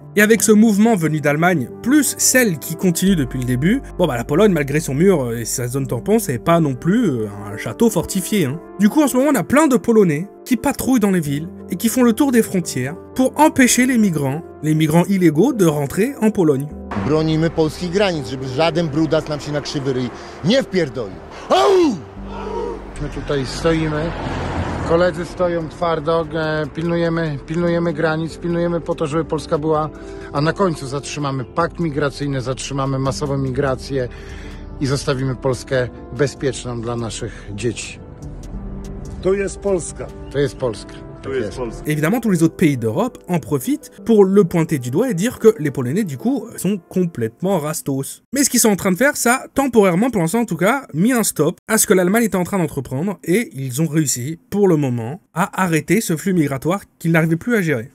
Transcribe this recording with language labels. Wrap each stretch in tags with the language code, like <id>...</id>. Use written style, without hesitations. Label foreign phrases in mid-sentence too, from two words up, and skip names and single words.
<fr>Et avec ce mouvement venu d'Allemagne, plus celle qui continue depuis le début, la Pologne, malgré son mur et sa zone tampon, c'est pas non plus un château fortifié. Hein. Du coup, en ce moment, on a plein de Polonais qui patrouillent dans les villes et qui font le tour des frontières pour empêcher les migrants illégaux, de rentrer en Pologne.</fr> <pl>Bronimy polskich granic, żeby żaden brudas nam się na krzywy ryj nie wpierdolił. Au! My tutaj stoimy, koledzy stoją twardo, pilnujemy granic, pilnujemy po to, żeby Polska była, a na końcu zatrzymamy pakt migracyjny, zatrzymamy masową migrację i zostawimy Polskę bezpieczną dla naszych dzieci. To jest Polska. To jest Polska.</pl> <fr>Évidemment, tous les autres pays d'Europe en profitent pour le pointer du doigt et dire que les Polonais, du coup, sont complètement rastos. Mais ce qu'ils sont en train de faire, ça, temporairement, pour l'instant en tout cas, mis un stop à ce que l'Allemagne était en train d'entreprendre et ils ont réussi, pour le moment, à arrêter ce flux migratoire qu'ils n'arrivaient plus à gérer.</fr>